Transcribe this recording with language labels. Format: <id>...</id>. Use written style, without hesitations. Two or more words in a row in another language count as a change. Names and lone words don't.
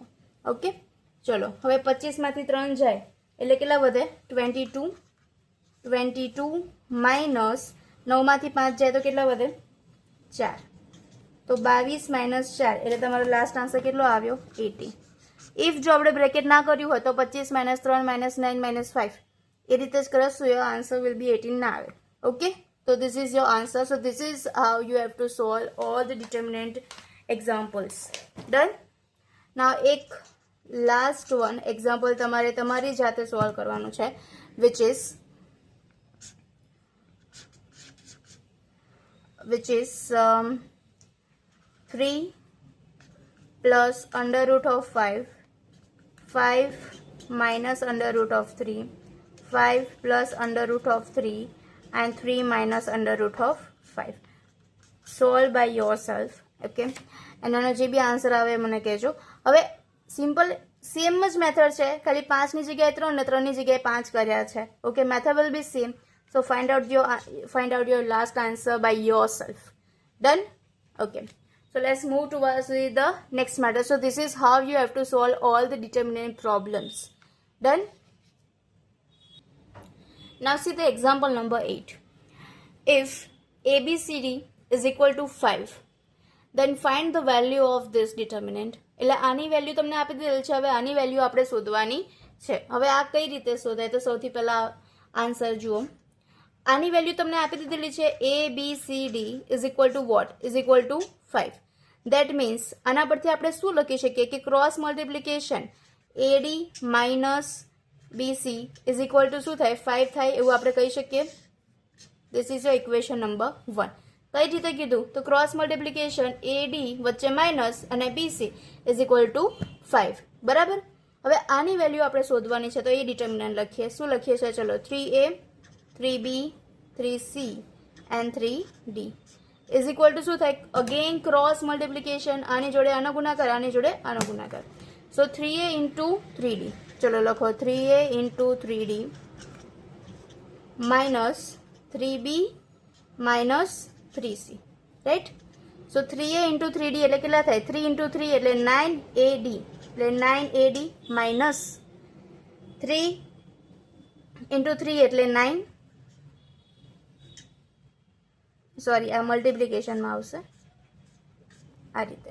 <gu>ઓકે ચલો હવે 25 માંથી 3 જાય એટલે કેટલા વધે 22, 22 માઇનસ 9 માંથી 5 જાય તો કેટલા વધે 4, તો 22 માઇનસ 4 એટલે તમારો લાસ્ટ આન્સર કેટલો આવ્યો 80. ઇફ જો આપણે બ્રેકેટ ના કર્યું હોય તો 25 માઇનસ 3 માઇનસ 9 માઇનસ 5 એ રીતે જ કરશું,</gu> <en>your answer will be</en> <gu>18 ના આવે.</gu> <en>ઓકે so this is your answer. So this is how you have to solve all the determinant examples. Done. Now એક last one example</en> <gu>તમારે તમારી જાતે</gu> <en>solve</en> <gu>કરવાનું છે</gu> <en>which is 3 plus √5, 5 minus √3, 5 plus √3 and 3 minus √5. Solve by yourself. Okay. And</en> <gu>એનો જે બી આન્સર આવે મને કહેજો. હવે</gu> <en>simple same</en> <gu>જ મેથડ છે, ખાલી 5 ની જગ્યાએ 3 ને 3 ની જગ્યાએ 5 કર્યા છે.</gu> <en>okay, method will be same. So find out your last answer by yourself. Done? Okay. So let's move towards the next matter. So this is how you have to solve all the determinant problems. Done? Now see the example number 8. If ABCD is equal to 5, then find the value of this determinant.</en> <gu>એટલે આની વેલ્યુ તમને આપી દીધેલ છે, હવે આની વેલ્યુ આપણે શોધવાની છે. હવે આ કઈ રીતે શોધાય તો સૌથી પહેલા આન્સર જુઓ. આની વેલ્યુ તમને આપી દીધેલી છે</gu> <en>ABCD is equal to what? Is equal to 5. That means</en> <gu>આના પરથી આપણે શું લખી શકીએ કે</gu> <en>cross multiplication AD minus BC is equal to</en> <gu>શું થાય 5 થાય એવું આપણે કહી શકીએ.</gu> <en>This is your equation number 1.</en> <gu>કઈ રીતે કીધું તો</gu> <en>cross multiplication</en> <gu>AD વચ્ચે માઇનસ અને</gu> <en>BC is equal to</en> <gu>5. બરાબર. હવે આની વેલ્યુ આપણે શોધવાની છે તો એ ડિટર્મિનન્ટ લખીએ. શું લખીએ છે ચલો</gu> <en>3A 3B 3C and 3D is equal to</en> <gu>શું થાય</gu> <en>again cross multiplication,</en> <gu>આની જોડે આનો ગુણાકાર, આની જોડે આનો ગુણાકાર.</gu> <en>So 3A into 3D.</en> <gu>ચલો લખો</gu> <en>3A into 3D minus 3B minus 3C. Right? So 3A into 3D</en> <gu>એટલે કેટલા થાય 3 into 3 એટલે 9AD એટલે 9AD minus 3 into 3 એટલે 9, સોરી આ મલ્ટિપ્લિકેશનમાં આવશે આ રીતે.</gu>